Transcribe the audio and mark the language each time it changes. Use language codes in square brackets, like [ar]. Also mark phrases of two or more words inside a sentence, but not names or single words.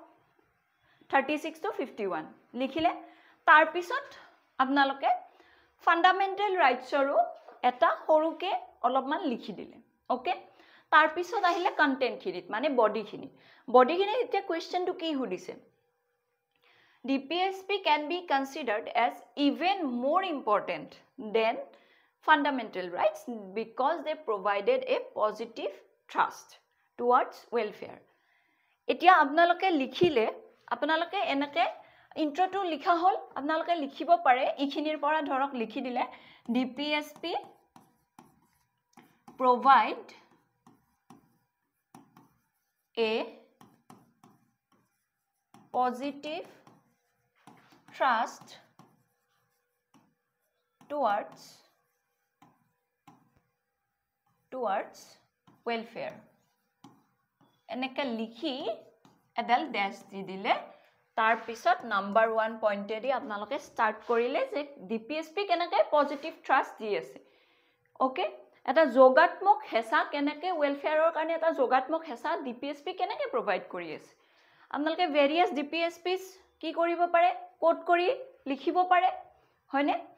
[as] 36 to 51 লিখিলে তাৰ পিছত আপোনালোকে [en] fundamental rights [as] এটা সৰুকে অলপমান লিখি দিলে ওকে তাৰ পিছত আহিলে কন্টেন্টখিনিত মানে বডিখিনিত এতিয়া কুৱেশ্যনটো কি সুধিছে [en] DPSP can be considered as even more important than fundamental rights because they provided a positive trust towards welfare. [as] এতিয়া আপোনালোকে লিখিলে আপোনালোকে এনেকে ইন্ট্ৰোটো লিখা হল আপোনালোকে লিখিব পাৰে ইখিনিৰ পৰা ধৰক লিখি দিলে DPSP [en] provide a positive trust towards welfare [as] এনেকে লিখি এডাল ড্যাশ দি দিলে তাৰ পিছত নাম্বাৰ 1 পইণ্টেদি আপোনালোকে স্টাৰ্ট কৰিলে যে DPSP কেনেকৈ [en] positive trust [as] দি আছে ওকে এটা যোগাত্মক হেঁচা কেনেকৈ ওয়েলফেয়াৰৰ কাৰণে এটা যোগাত্মক হেঁচা DPSP কেনেকৈ প্ৰভাইড কৰি আছে আপোনালোকে [en] various DPSPs [as] কি কৰিব পাৰে কোড কৰি লিখিব পাৰে হয়নে